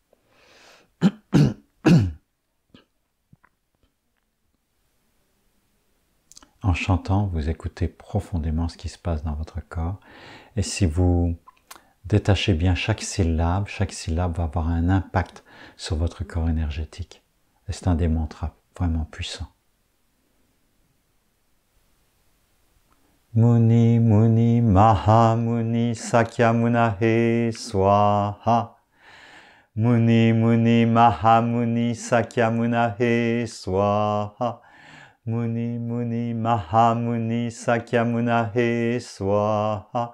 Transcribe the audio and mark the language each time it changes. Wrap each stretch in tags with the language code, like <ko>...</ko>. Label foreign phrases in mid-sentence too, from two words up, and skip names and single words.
<fr>En chantant, vous écoutez profondément ce qui se passe dans votre corps. Et si vous détachez bien chaque syllabe va avoir un impact sur votre corps énergétique. Et c'est un des mantras vraiment puissants.</fr> <sa>मुनि मुनि महामुनि शाक्यमुनये स्वाहा. मुनि मुनि महामुनि शाक्यमुनये स्वाहा. मुनि मुनि महामुनि शाक्यमुनये स्वाहा.</sa>